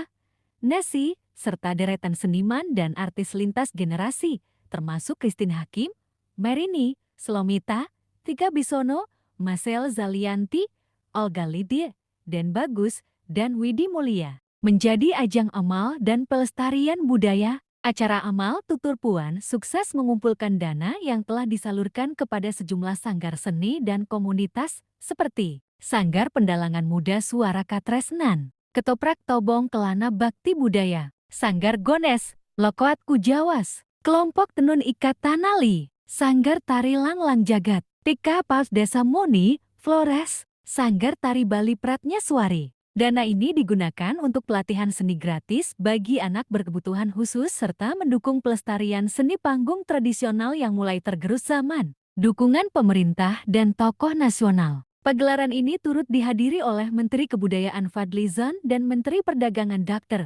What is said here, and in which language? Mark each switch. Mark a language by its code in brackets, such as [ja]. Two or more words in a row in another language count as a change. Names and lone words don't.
[id] Nasi, serta deretan seniman dan artis lintas generasi, termasuk Christine Hakim, Merini, Slomita, Tika Bisono, Marcel Zalianti, Olga Lidie, Den Bagus, dan Widi Mulia. Menjadi ajang amal dan pelestarian budaya, acara amal Tutur Puan sukses mengumpulkan dana yang telah disalurkan kepada sejumlah sanggar seni dan komunitas seperti Sanggar Pendalangan Muda Suara Katresnan, Ketoprak Tobong Kelana Bakti Budaya, Sanggar Gones, Lokoat Kujawas, Kelompok Tenun Ikat Tanali, Sanggar Tari Langlang Jagat, Tika Paus Desa Moni, Flores, Sanggar Tari Bali Pratnya Suari. Dana ini digunakan untuk pelatihan seni gratis bagi anak berkebutuhan khusus serta mendukung pelestarian seni panggung tradisional yang mulai tergerus zaman. Dukungan pemerintah dan tokoh nasional. Pagelaran ini turut dihadiri oleh Menteri Kebudayaan Fadlizon dan Menteri Perdagangan Dr.